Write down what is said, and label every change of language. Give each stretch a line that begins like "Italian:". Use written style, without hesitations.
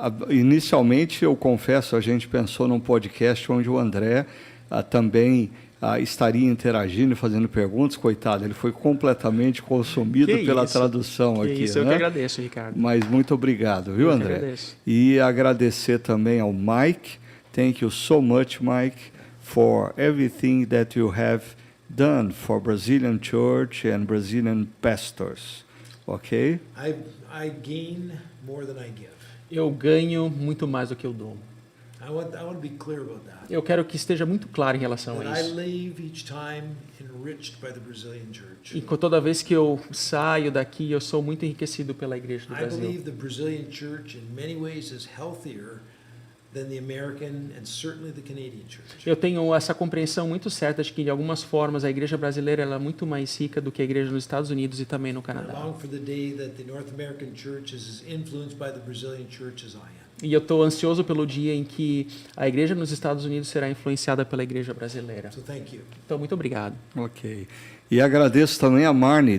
Portuguese: Inicialmente, eu confesso, a gente pensou num podcast onde o André também estaria interagindo e fazendo perguntas. Coitado, ele foi completamente consumido pela tradução aqui. Isso, eu que agradeço, Ricardo. Mas muito obrigado, viu, André? Agradeço. E agradecer também ao Mike.
English: Thank you so much, Mike, for everything that you have done for Brazilian church and Brazilian pastors. Okay? I gain more than I give.
Portuguese: Eu ganho muito mais do que eu dou.
English: I want to be clear about that.
Portuguese: Eu quero que esteja muito claro em relação
English: That
Portuguese: a
English: I
Portuguese: isso.
English: leave each time enriched by the Brazilian church.
Portuguese: E toda vez que eu saio daqui, eu sou muito enriquecido pela igreja do
English: I
Portuguese: Brasil.
English: believe the Brazilian church in many ways is healthier than the American and certainly the Canadian church.
Portuguese: Eu tenho essa compreensão muito certa de que, de algumas formas, a igreja brasileira ela é muito mais rica do que a igreja nos Estados Unidos e também no
English: I
Portuguese: Canadá.
English: long for the day that the North American church is as influenced by the Brazilian church as I am.
Portuguese: E eu estou ansioso pelo dia em que a igreja nos Estados Unidos será influenciada pela igreja brasileira.
English: So thank you.
Portuguese: Então, muito obrigado. Ok. E agradeço também a Marnie.